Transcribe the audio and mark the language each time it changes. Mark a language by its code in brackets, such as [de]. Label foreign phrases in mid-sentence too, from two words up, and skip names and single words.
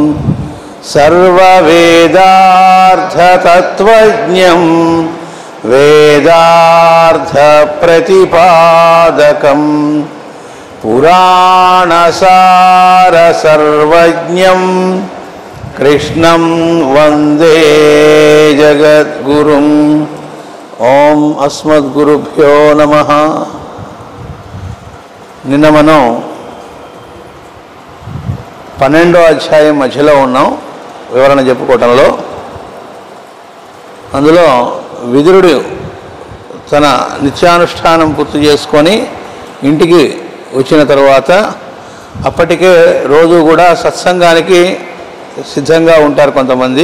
[sa] सर्ववेदार्थतत्त्वज्ञं वेदार्थप्रतिपादकं पुराणसारसर्वज्ञं कृष्णं वन्दे जगद्गुरुम्। ओम अस्मद्गुरुभ्यो नमः। [te] నిన్న మనం 12వ అధ్యాయం మధ్యలో ఉన్నాం వివరణ చెప్పుకోవటంలో. అందులో విదురుడు తన నిత్యానుష్ఠానం పూర్తి చేసుకొని ఇంటికి వచ్చిన తర్వాత అప్పటికే రోజు కూడా సత్సంగానికి సిద్ధంగా ఉంటారు కొంతమంది.